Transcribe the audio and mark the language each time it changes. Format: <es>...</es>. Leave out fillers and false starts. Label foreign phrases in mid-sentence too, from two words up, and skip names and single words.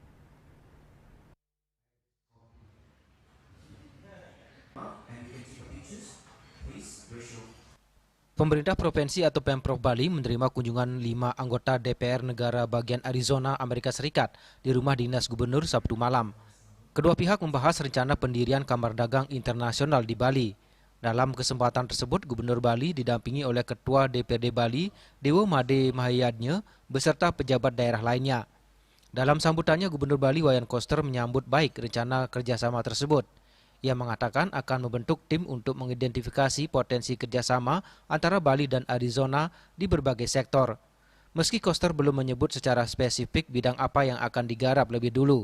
<id>Pemerintah Provinsi atau Pemprov Bali menerima kunjungan 5 anggota DPR negara bagian Arizona, Amerika Serikat di rumah dinas gubernur Sabtu malam. Kedua pihak membahas rencana pendirian Kamar Dagang Internasional di Bali. Dalam kesempatan tersebut, Gubernur Bali didampingi oleh Ketua DPRD Bali, Dewa Made Mahayadnya, beserta pejabat daerah lainnya. Dalam sambutannya, Gubernur Bali Wayan Koster menyambut baik rencana kerjasama tersebut. Ia mengatakan akan membentuk tim untuk mengidentifikasi potensi kerjasama antara Bali dan Arizona di berbagai sektor. Meski Koster belum menyebut secara spesifik bidang apa yang akan digarap lebih dulu.</id>